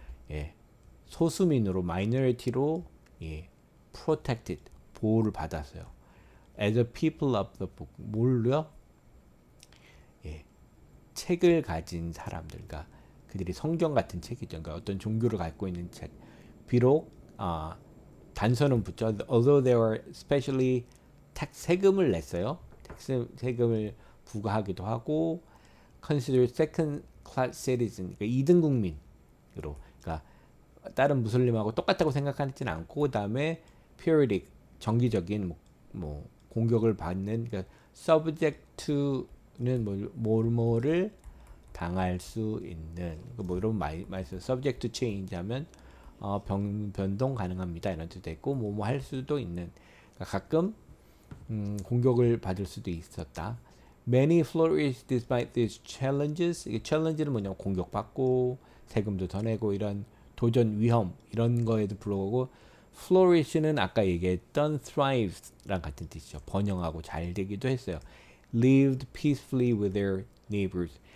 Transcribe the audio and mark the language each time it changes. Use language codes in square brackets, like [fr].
[ko] 예, 소수민으로 마이너리티로 protected 보호를 받았어요. [en] As a people of the book. [ko] 뭘요? 책을 가진 사람들, 그러니까 그들이 성경 같은 책이죠. 그러니까 어떤 종교를 갖고 있는 책. 비록 단서는 붙죠. [en] Although they were specially [ko] 세금을 냈어요. 세금을 부과하기도 하고 [en] considered second class citizen, [ko] 그러니까 2등 국민으로, 그러니까 다른 무슬림하고 똑같다고 생각하지는 않고 그다음에 periodic 정기적인 뭐 공격을 받는, 그러니까 subject to는 뭐를 당할 수 있는 뭐 이런 말씀 [en] subject to change [ko] 하면 변동 가능합니다 이런 뜻도 있고 뭐 할 수도 있는, 그러니까 가끔 공격을 받을 수도 있었다. [en] Many flourished despite these challenges. [ko] 이게 challenge는 뭐냐면 공격받고 세금도 더 내고 이런 도전 위험 이런 거에도 불구하고 flourish는 아까 얘기했던 thrive랑 같은 뜻이죠. 번영하고 잘 되기도 했어요. [en] Lived peacefully with their neighbors.